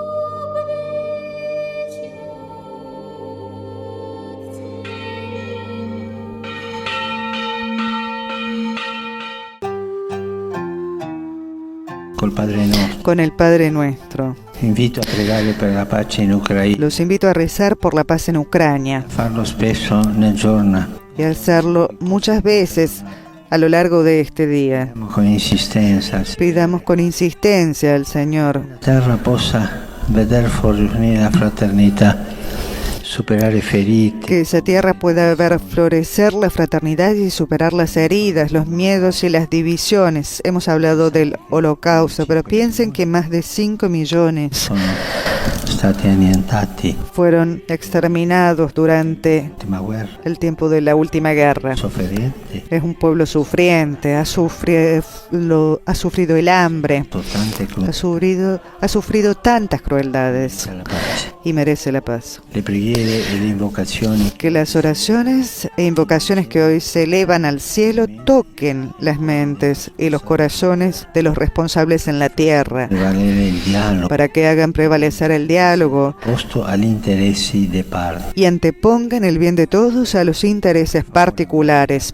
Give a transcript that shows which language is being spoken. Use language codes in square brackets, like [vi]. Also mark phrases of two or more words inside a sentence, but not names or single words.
[es] Con el Padre Nuestro. [it] Invito a pregare per la pace in Ucraina. [es] Los invito a rezar por la paz en Ucrania. [it] Farlo spesso nel giorno. [es] Y a hacerlo muchas veces a lo largo de este día. [it] Con insistenza. [es] Pidamos con insistencia al Señor. [it] La terra possa veder fornire la fraternità, superare ferite. [es] Que esa tierra pueda ver florecer la fraternidad y superar las heridas, los miedos y las divisiones. Hemos hablado del Holocausto, pero piensen que más de 5 millones [it] Sono stati annientati. [es] Fueron exterminados durante el tiempo de la última guerra. [it] Sofferente. [es] Es un pueblo sufriente, ha sufrido el hambre, ha sufrido tantas crueldades y merece la paz. [it] Le preghiere e le invocazioni. [es] Que las oraciones e invocaciones que hoy se elevan al cielo toquen las mentes y los corazones de los responsables en la tierra, para que hagan prevalecer el diálogo y antepongan el bien de todos a los intereses particulares.